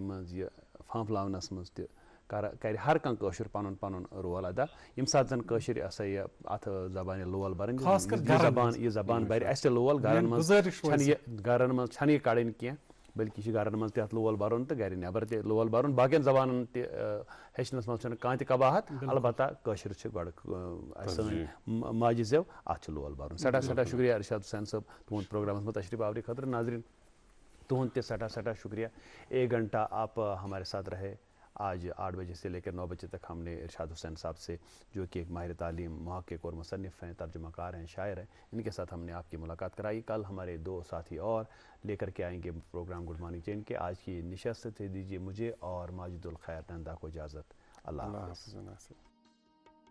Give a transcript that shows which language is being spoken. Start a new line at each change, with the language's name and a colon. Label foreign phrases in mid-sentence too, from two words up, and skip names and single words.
Kashmiri: منٛز یہِ فانفلاونس منٛز تہِ کرِ ہر کانٛہہ کٲشُر پنُن پنُن رول ادا ییٚمہِ ساتہٕ زن کٲشِر یہِ ہسا یہِ اتھ زبانہِ لول برن یہِ زبان برِ اَسہِ تہِ لول گرن منٛز چھنہٕ یہِ کڑٕنۍ کینٛہہ بٔلکہِ چھِ گرن منٛز تہِ اتھ لول برُن تہٕ گرِ نٮ۪بر تہِ لول برُن باقین زبانن تہِ ہیٚچھنس منٛز چھنہٕ کانٛہہ تہِ قباہت البتہ کٲشُر چھِ گۄڈٕ سٲنۍ ماجہِ زٮ۪و اتھ چھُ لول برُن. سٮ۪ٹھاہ سٮ۪ٹھاہ شُکریہ ارشاد حُسین صٲب تُہُنٛد پروگرامس منٛز تشریف آورٕ خٲطرٕ. ناظریٖن تُہُنٛد تہِ سٮ۪ٹھاہ سٮ۪ٹھاہ شُکریہ.
Urdu: 1 گھنٹہ آپ ہمارے ساتھ رہے. آج 8 بجے سے لے کر 9 بجے تک ہم نے ارشاد حسین صاحب سے جو کہ ایک ماہر تعلیم محقق اور مصنف ہیں ترجمہ کار ہیں شاعر ہیں ان کے ساتھ ہم نے آپ کی ملاقات کرائی. کل ہمارے 2 ساتھی اور لے کر کے آئیں گے پروگرام گڈ مارننگ چین کے. آج کی نشست سے دیجیے مجھے اور ماجد الخیر نندا کو اجازت.